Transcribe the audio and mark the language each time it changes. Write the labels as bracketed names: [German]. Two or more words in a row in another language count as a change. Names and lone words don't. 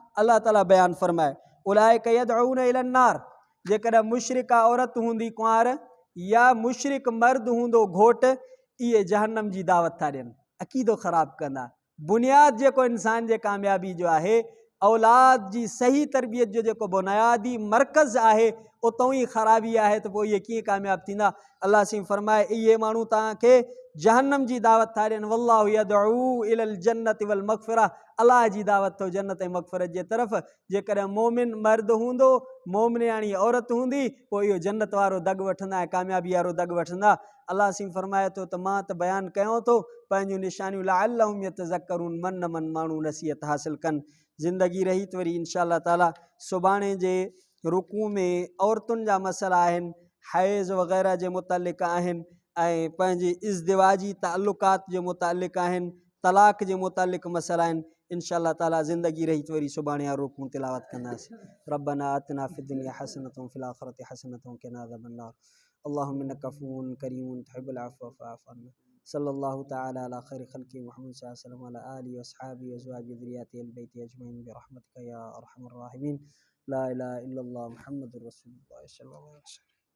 [Sindhi] अलाह ताला बयानु फरमाए [Arabic] أولئك يدعون إلى النار, [Sindhi] जेकॾहिं मुशरिका औरत हूंदी कुंवार या मुशरिक मर्द हूंदो घोटु, इहे जहन्नम जी दावत था ॾियनि, अक़ीदो ख़राबु कंदा। बुनियादु जेको इंसान जे कामयाबी जो आहे, औलाद जी सही तरबियत जो जेको बुनियादी मर्कज़ आहे, उतां ई ख़राबी आहे, त पोइ इहे कीअं कामयाबु थींदा? अलाह सिंह फरमाए इहे माण्हू तव्हांखे जहन्नम जी दावत था ॾियनि। [Arabic] والله يدعو إلى الجنة والمغفرة, [Sindhi] अलाह जी दावत थो जन्नत ऐं मग़फ़िरत जे तरफ़। जेकॾहिं मोमिन मर्द हूंदो, मोमिनाणी औरत हूंदी, पोइ इहो जन्नत वारो दॻु वठंदा ऐं कामयाबी वारो दॻु वठंदा। अलाह सिंह फरमाए थो त मां त बयानु कयो थो पंहिंजूं निशानियूं, [Arabic] لعلهم يتذكرون, [Sindhi] मन मन माण्हू नसीहत हासिलु कनि। ज़िंदगी रही त वरी [Arabic] إن شاء الله تعالى [Sindhi] सुभाणे जे रुकू में औरतुनि जा मसइला आहिनि, हैज़ वग़ैरह जे मुतलिक़ आहिनि, ऐं पंहिंजे इज़्दिवाजी ताल्लुकात जे मुतालिक़ आहिनि, तलाक़ जे मुतालिक़ मसइला आहिनि। [Arabic] إن شاء الله تعالى [Sindhi] ज़िंदगी रही त वरी सुभाणे या रुकू तिलावत कंदासीं। [Arabic] ربنا آتنا في الدنيا حسنة وفي الآخرة حسنة وقنا عذاب النار. اللهم إنك عفو كريم تحب العفو فاعف عنا. صلى الله تعالى على خير خلق محمد صلى الله عليه وسلم وعلى آله وأصحابه وأزواجه وذريته البيت أجمعين برحمتك يا أرحم الراحمين. لا إله إلا الله محمد رسول الله صلى الله عليه وسلم.